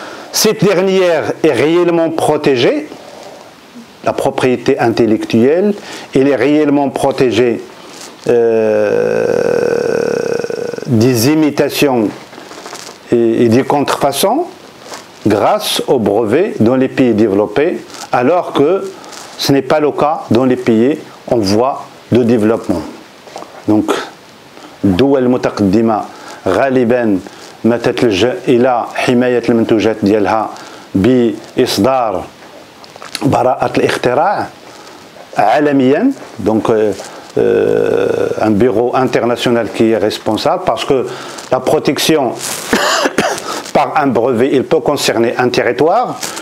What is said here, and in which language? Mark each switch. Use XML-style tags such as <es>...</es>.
<fr>Cette dernière est réellement protégée, la propriété intellectuelle, elle est réellement protégée des imitations et des contrefaçons grâce aux brevets dans les pays développés, alors que ce n'est pas le cas dans les pays en voie de développement.</fr> <ar>Donc, الدول المتقدمة غالبا ما تتلجأ إلى حماية المنتوجات ديالها بإصدار براءة الاختراع عالميا.</ar> <fr>Donc, un bureau international qui est responsable, parce que la protection par un brevet, il peut concerner un territoire.</fr>